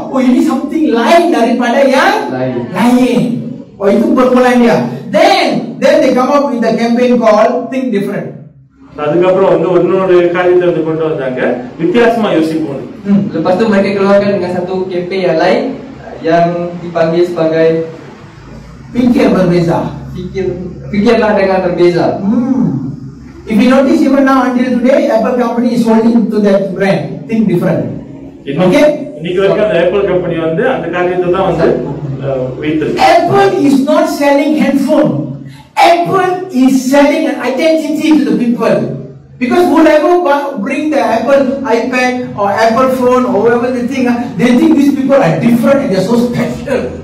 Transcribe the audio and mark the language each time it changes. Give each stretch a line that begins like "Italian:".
Malay: Oh, ini something lain daripada yang lain. Oh, itu permulaan dia.
English: Then they come up with the campaign called Think Different.
Tamil: அதுக்கப்புறம் வந்து இன்னொரு காரியத்தை வந்து கொண்டு வந்தாங்க, வித்தியாசமா யோசிப்போம்.
Malay: Lepas tu mereka keluarkan dengan satu campaign yang lain yang dipanggil sebagai Fikir Berbeza. Fikirlah dengan berbeza.
English: If you notice even now until today, Apple company is holding to that brand, Think Different. Okay?
Tamil: இன்னைக்கு வரைக்கும் அந்த apple company வந்து அந்த காரியத்தை தான் வந்து வைத்திருக்கு.
English: Apple is not selling handphone. Apple is selling an identity to the people. Because whoever bring the Apple iPad or Apple phone or whatever they think these people are different and they are so special.